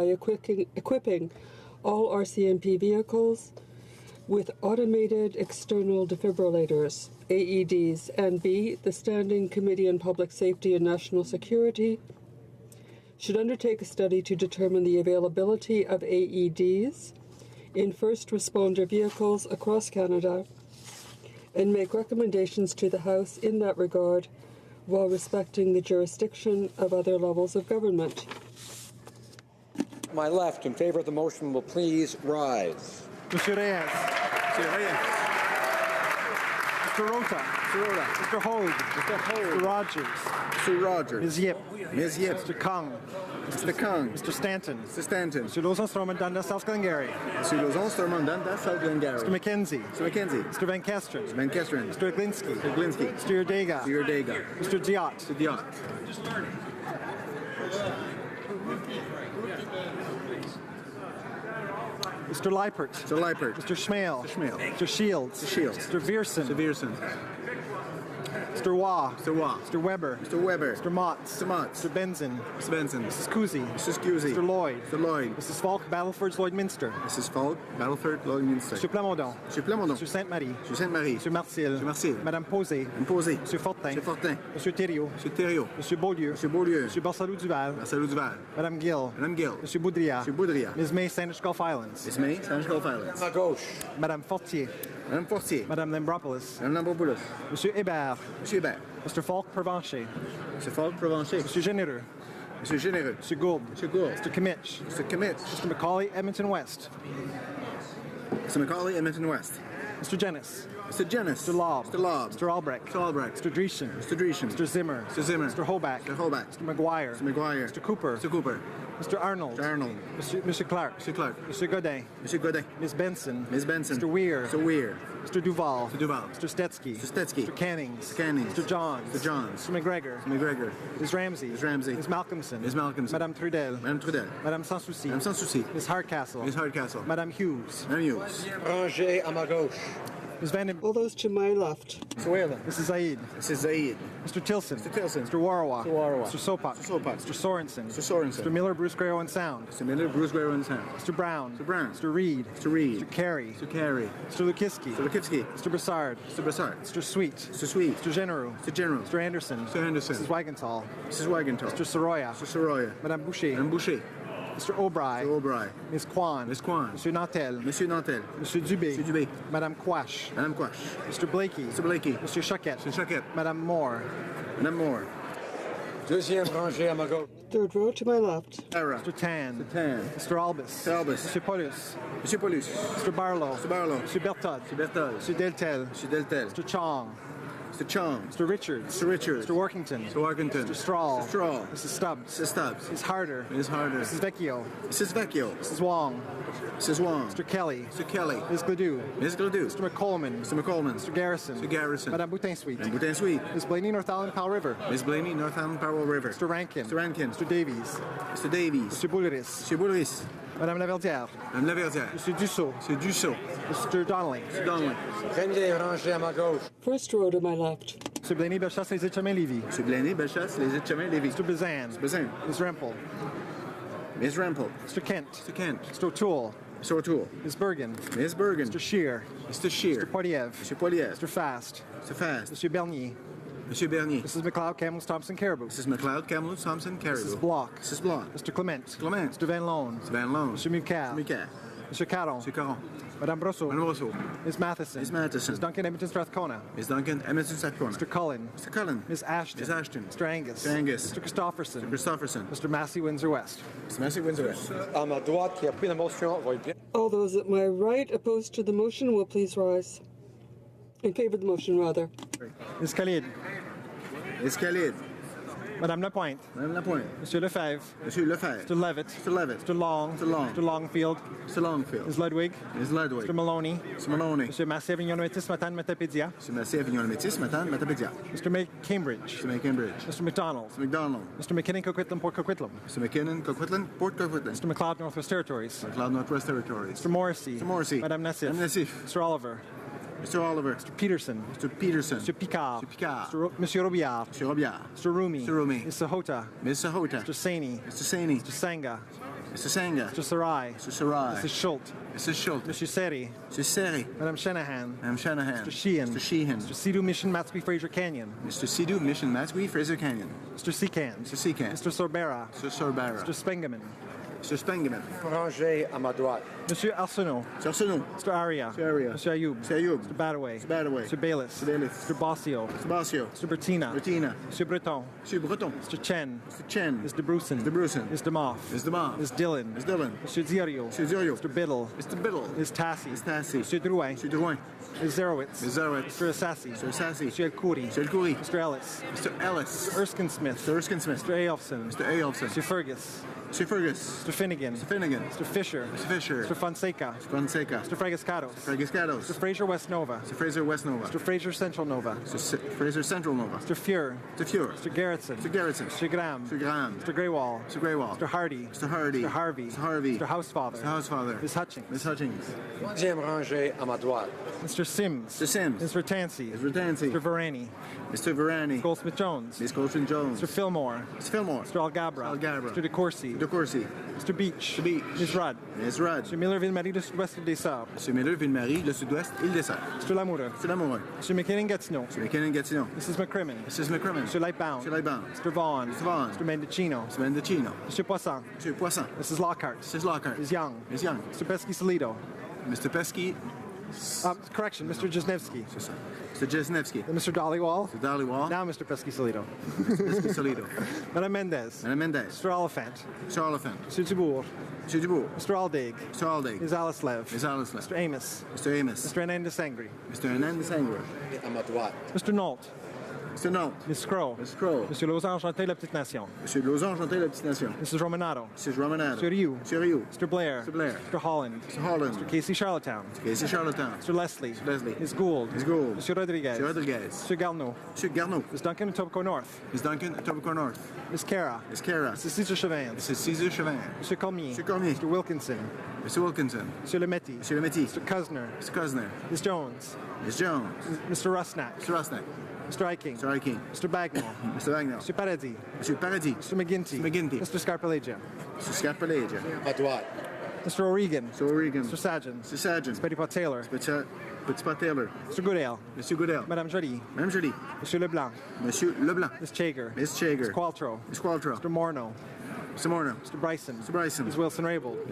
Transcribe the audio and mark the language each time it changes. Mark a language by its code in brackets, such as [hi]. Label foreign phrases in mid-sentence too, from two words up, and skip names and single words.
[en] equipping all RCMP vehicles with automated external defibrillators, AEDs, and B, the Standing Committee on Public Safety and National Security should undertake a study to determine the availability of AEDs in first responder vehicles across Canada and make recommendations to the House in that regard while respecting the jurisdiction of other levels of government. My left, in favor of the motion, will please rise. Monsieur Reyes. Monsieur Reyes. Mr. Rota. Mr. Rota. Mr. Hogue. Mr. Hogue. Mr. Rogers. Mr. Rogers. Ms. Yip. Ms. Yip. Mr. Kung. Mr. Kung. Mr. Stanton. Mr. Stanton. Mr. Lozon Stormont Dundas South Glengarry. Monsieur Lozon Stormont Dundas South Glengarry. Mr. McKenzie. Mr. McKenzie. Mr. Van Kesteren. Mr. Van Kesteren. Mr. Glinski. Mr. Glinski. Mr. Urdega. Mr. Urdega. Mr. Diot. Mr. Diot. Mr. Leipert. Mr. Leipert. Mr. Schmale. Mr. Schmale. Mr. Shields. Mr. Shields. Mr. Viersen. Mr. Viersen. Mr. Waugh. Mr. Waugh. Mr. Weber. Mr. Weber. Mr. Motz. Mr. Motz. Mr. Benzin. Mr. Benson. Mrs. Cousy. Mrs. Cousy. Mr. Lloyd. Mr. Lloyd. Mrs. Falk, Battleford, Lloydminster. Mrs. Falk, Battleford, Lloydminster. Mr. Plamondon. Mr. Plamondon. Mr. Sainte-Marie. Mr. Sainte-Marie. Mr. Marcil. Mr. Marcil. Madame Posé. Madame Posé. Mr. Fortin. Mr. Fortin. Mr. Thériault. Mr. Thériault. Mr. Beaulieu. Mr. Beaulieu. Mr. Barsalou-Duval. Marcelo Duval. Madame Gill. Madame Gill. Mr. Boudria. Mr. Boudria. Ms. May, Sandwich Gulf Islands. Ms. May, Sandwich Gulf Islands. [fr] À gauche. [en] Madame Fortier. Madame Fortier. Madame Lambropoulos. Madame Lambropoulos. Monsieur Hébert. Monsieur Hébert. Mr. Falk, Provencher. Mr. Falk, Provencher. Monsieur Généreux. Monsieur Généreux. Mr. Gould. Monsieur Gould. Mr. Kimmich. Mr. Kimmich. Mr. Macaulay, Edmonton West. Mr. Macaulay, Edmonton West. Mr. Jennis. Mr. Jennis. Mr. Lobb. Mr. Lobb. Mr. Albrecht. Mr. Albrecht. Mr. Dreesen. Mr. Dreesen. Mr. Zimmer. Mr. Zimmer. Mr. Hoback. Mr. Hoback. Mr. McGuire. Mr. McGuire. Mr. Cooper. Mr. Cooper. Mr. Arnold. Mr. Arnold. Mr. Clark. Mr. Clark. Mr. Godin. Mr. Godin. Ms. Benson. Ms. Benson. Mr. Weir. Mr. Weir. Mr. Duval. Mr. Duval. Mr. Stetsky. Mr. Stetsky. Mr. Cannings. Mr. Cannings. Mr. Johns. Mr. Johns. Mr. McGregor. Mr. McGregor. Ms. Ramsey. Ms. Ramsey. Ms. Malcolmson. Ms. Malcolmson. Madame Trudel. Madame Trudel. Madame Sans Souci. Madame Sans Souci. Ms. Hardcastle. Ms. Hardcastle. Madame Hughes. [fr] Madame Hughes. Rangé à ma gauche. [en] Ms. Van den... All those to my left. Mr. Whalen. Mrs. Zaid. Mrs. Zaid. Mr. Tilson. Mr. Tilson. Mr. Warawa. Mr. Warawa. Mr. Sopak. Mr. Sopak. Mr. Sorensen. Mr. Sorensen. Mr. Miller, Bruce Grey, Owen Sound. Mr. Miller, Bruce Guerrero and Sound. Mr. Brown. Mr. Brown. Mr. Reed. Mr. Reed. Mr. Carey. Mr. Carey. Mr. Lukiski. Mr. Lukitsky. Mr. Broussard. Mr. Brassard. Mr. Sweet. Mr. Sweet. Mr. Genereux. Mr. General. Mr. Anderson. Mr. Anderson. Mrs. Wagenthal. Mrs. Wagenthal. Mr. Soroya. Mr. Soroya. Madame Boucher. Madame Boucher. Mr. O'Brien. Mr. O'Brien. Ms. Kwan. Ms. Kwan. Monsieur Nantel. Monsieur Nantel. Monsieur Dubé. Monsieur Dubé. Madame Quash. Madame Quash. Mr. Blakey. Mr. Blakey. Monsieur Choquette. Mr. Choquette. Madame Moore. Madame Moore. [fr] Deuxième rangée à ma gauche. [en] Third row to my left. Sarah. Mr. Tan. Mr. Tan. Mr. Albus. Mr. Albus. Monsieur Paulus. Monsieur Paulus. Mr. Barlow. Mr. Barlow. Monsieur Bertod. Mr. Bertol. Monsieur Deltel. Mr. Deltel. Mr. Chong. Mr. Chong. Mr. Richards. Mr. Richards. Mr. Workington. Mr. Workington. Mr. Strahl. Mr. Strahl. Mrs. Stubbs. Mrs. Stubbs. Ms. Harder. Ms. Harder. Mrs. Vecchio. Mrs. Vecchio. Mrs. Wong. Mrs. Wong. Mr. Kelly. Mr. Kelly. Ms. Gledoux. Ms. Gledoux. Mr. McColeman. Mr. McColeman. Mr. Garrison. Mr. Garrison. Madame Boutin-Sweet. Madame Boutin-Sweet. Ms. Blaney, Northumberland, Powell River. Ms. Blaney, Northumberland, Powell River. Mr. Rankin. Mr. Rankin. Mr. Davies. Mr. Davies. Mr. Boulris. Monsieur Boulris. Madame Laverdière. Madame Laverdière. Monsieur Dussault. Monsieur Dussault. Mr. Donnelly. Mr. Donnelly. [fr] Premier rangé à ma gauche. [en] First row to my left. Mr. Blaney, Bellechasse, Les Etchemins-Lévis. Monsieur Blaney, Bellechasse, Les Etchemins, Lévis. Mr. Bazan. Mr. Bazin. Ms. Rempel. Ms. Rempel. Mr. Kent. Mr. Kent. Mr. O'Toole. Mr. O'Toole. Ms. Bergen. Ms. Bergen. Mr. Shear. Mr. Shear. Mr. Poiliev. Mr. Poiliev. Mr. Fast. Mr. Fast. Mr. Bernier. Monsieur Bernier. Mrs. McLeod, Camels, Thompson, Caribou. Mrs. McLeod, Kamloops, Thompson, Caribou. Mrs. Block. Mrs. Block. Mr. Clement. Mr. Clement. Mr. Van Loan. Mr. Van Loan. Mr. Mucat. Mucat. Mr. Caron. Mr. Caron. Madame Brosseau. Madame Rousseau. Ms. Matheson. Ms. Matheson. Ms. Duncan, Edmonton, Strathcona. Ms. Duncan, Edmonton, Strathcona. Mr. Cullen. Mr. Cullen. Ms. Ashton. Ms. Ashton. Mr. Angus. Mr. Angus. Mr. Christopherson. Mr. Christopherson. Mr. Massey, Windsor West. Mr. Massey, Windsor West. [fr] À ma droite, qui a pris la motion, va être bien. [en] All those at my right opposed to the motion will please rise. In favor of the motion, rather. Ms. Khalid. Ms. Khalid. Madame Lapointe. Madame Lapointe. Monsieur Lefebvre. Monsieur Lefebvre. Mr. Levitt. Mr. Levitt. Mr. Long. Mr. Long. Mr. Longfield. Mr. Longfield. Ms. Ludwig. Ms. Ludwig. Mr. Maloney. Mr. Maloney. Monsieur Massey, Avignon Métis, Matane, Matapédia. Mr. Massey, Avignon Métis, Matane, Matapédia. Mr. May Cambridge. Mr. May Cambridge. Mr. McDonald. Mr. McDonald. Mr. McKinnon, Coquitlam, Port Coquitlam. Mr. McKinnon, Coquitlam, Port Coquitlam. Mr. McLeod, Northwest Territories. McLeod, Northwest Territories. Mr. Morrissey. Mr. Morrissey. Madame Nassif. Madame Nassif. Mr. Oliver. Mr. Oliver. Mr. Peterson. Mr. Peterson. Mr. Picard. Mr. Picard. Monsieur Robillard. Mr. Robillard. Mr. Rumi. Mr. Rumi. Mr. Hota. Mr. Hota. Mr. Saini. Mr. Saini. Mr. Sanga. Mr. Sanga. Mr. Sarai. Mr. Sarai. Mrs. Schultz. Mrs. Schultz. Monsieur Seri. Mr. Seri. Madame Shanahan. Madame Shanahan. Mr. Sheehan. Mr. Sheehan. Mr. Sidhu Mission, Matsby, Fraser Canyon. Mr. Sidhu, Mission, Matsui, Fraser Canyon. Mr. Secan. Mr. Secan. Mr. Sorbera. Mr. Sorbara. Mr. Spengeman. Monsieur Spengeman. [fr] Ranger à ma droite. [en] Monsieur Arsenault. Monsieur Arsenault. Mr. Aria. Monsieur Aria. Monsieur Ayoub. Monsieur Ayoub. Mr. Badaway. Mr. Badaway. Mr. Bayless. Mr. Bayless. Mr. Bossio. Mr. Bossio. Mr. Bertina. Bertina. Monsieur Breton. Monsieur Breton. Mr. Chen. Mr. Chen. Mr. Bruson. Mr. Bruson. Mr. Moff. Mr. Moff. Ms. Dillon. Ms. Dillon. Monsieur Ziorio. Monsieur Ziorio. Mr. Biddle. Mr. Biddle. Ms. Tassi. Ms. Tassi. Monsieur Drouin. Monsieur Drouin. Ms. Zerowitz. Ms. Zerowitz. Mr. Assassi. Mr. Assassi. Monsieur El Khoury. Monsieur El Khoury. Mr. Ellis. Mr. Ellis. Mr. Erskine Smith. Mr. Erskine Smith. Mr. Aelfson. Mr. Aelfson. Mr. Fergus. Monsieur Fergus. Mr. Finnegan. Mr. Finnegan. Mr. Fisher. Mr. Fisher. Mr. Fonseca. Mr. Fonseca. Mr. Fragascados. Mr. Fragascados. Mr. Fraser West Nova. Mr. Fraser West Nova. Mr. Fraser Central Nova. Mr. Fraser Central Nova. Mr. Fuhr. Mr. Fuhr. Mr. Garrettson. Mr. Garrettson. Mr. Graham. Mr. Graham. Mr. Greywall. Mr. Greywall. Mr. Hardy. Mr. Hardy. Mr. Harvey. Mr. Harvey. Mr. Housefather. Mr. Housefather. Ms. Hutchings. Ms. Hutchings. [fr] Troisième rangée à ma droite. [en] Mr. Sims. Mr. Sims. Mr. Tansey. Mr. Tansey. Mr. Varani. Mr. Varani. Goldsmith Jones. Ms. Colton Jones. Mr. Fillmore. Mr. Fillmore. Mr. Algabra. Algabra. Mr. DeCourcy. DeCourcy. Mr. Beach. Mr. Beach. Ms. Rudd. Ms. Rudd. Mr. Miller Ville-Marie de Sud-Ouest des Sœurs. Mr. Miller Ville-Marie, le Sud-Ouest, Île des Sœurs. Mr. Lamoureux. Mr. Lamoureux. Mr. McKinnon-Gatineau. Mr. McKinnon-Gatineau. Mrs. McCrimmon. Mrs. McCrimmon. Mr. Lightbound. Mr. Lightbound. Mr. Vaughn. Mr. Vaughn. Mr. Mendocino. Mr. Mendocino. Mr. Poisson. Mr. Poisson. Mrs. Lockhart. Mrs. Lockhart. Ms. Young. Ms. Young. Mr. Pesky-Solido. Mr. Pesky. Correction, Mr. Jesnevsky. Mr. Jesnevsky. And Mr. Dollywall. Mr. Dollywall. Now Mr. Pesky-Solido. Mr. Pesky-Solido. Madame Mendez. Madame Mendez. Mr. Oliphant. Mr. Oliphant. Mr. Dubourg. Mr. Dubourg. Mr. Aldig. Mr. Aldig. Ms. Alaslev. Ms. Alaslev. Mr. Amos. Mr. Amos. Mr. Hernandez Sangre. Mr. Hernandez Sangre. [fr] À ma droite. [en] Mr. Nault. Mr. Nault. Ms. Crow. Ms. Crow. Monsieur Lausanne Chanté, La Petite Nation. Monsieur Lausanne Chanté, La Petite Nation. Mrs. Romanato. Mrs. Romanato. Mr. Rioux. Mr. Rioux. Mr. Blair. Mr. Blair. Mr. Holland. Mr. Holland. Mr. Casey Charlottetown. Mr. Casey Charlottetown. Mr. Leslie. Mr. Leslie. Ms. Gould. Ms. Gould. Monsieur Rodriguez. Mr. Rodriguez. Mr. Garneau. Mr. Garneau. Ms. Duncan, Etobicoke North. Ms. Duncan, Etobicoke North. Ms. Cara. Ms. Cara. Mrs. Cesar Chauvin. Mrs. Cesar Chauvin. Mr. Cormier. Mr. Cormier. Mr. Wilkinson. Mr. Wilkinson. Mr. Lemetti. Mr. Lemetti. Mr. Cusner. Mr. Cusner. Ms. Jones. Ms. Jones. Mr. Rusnak. Mr. Rusnak. Mr. Iking. Mr. Iking. Mr. Bagnall. Mr. Bagnall. Mr. Paradis. Mr. Paradis. Mr. McGinty. Mr. McGinty. Mr. Scarpalegia. Mr. Scarpalegia. [fr] À droite. [en] Mr. O'Regan. Mr. O'Regan. Mr. Sagan. Mr. Sagan. Mr. Petitpot Taylor. Petit Pot Taylor. Mr. Goodale. Mr. Goodell. Madame Jolie. Madame Jolie. Monsieur Leblanc. Monsieur Leblanc. Ms. Chager. Ms. Chager. Ms. Qualtrough. Ms. Qualtrough. Mr. Morneau. Mr. Morneau. Mr. Bryson. Mr. Bryson. Ms. Wilson-Raybould.